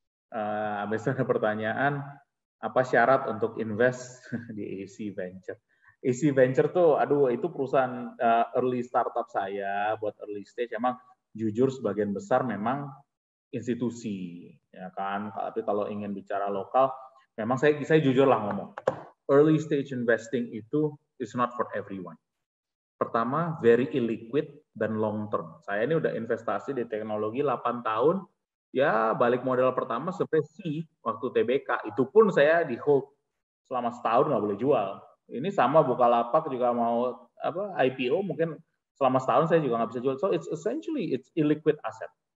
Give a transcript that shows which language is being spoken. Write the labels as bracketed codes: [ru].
[id] Habis itu ada pertanyaan, apa syarat untuk invest di AC Venture? AC Venture tuh, aduh itu perusahaan early startup saya buat early stage. Emang jujur sebagian besar memang institusi, ya kan. Tapi kalau ingin bicara lokal, memang saya jujur lah ngomong. [en] Early stage investing itu is not for everyone. Pertama, very illiquid dan long term. [id] Saya ini udah investasi di teknologi 8 tahun, ya balik modal pertama seperti waktu TBK, itu pun saya di hold selama setahun nggak boleh jual. Ini sama Bukalapak juga mau IPO, mungkin selama setahun saya juga nggak bisa jual. [en] So it's essentially it's illiquid asset.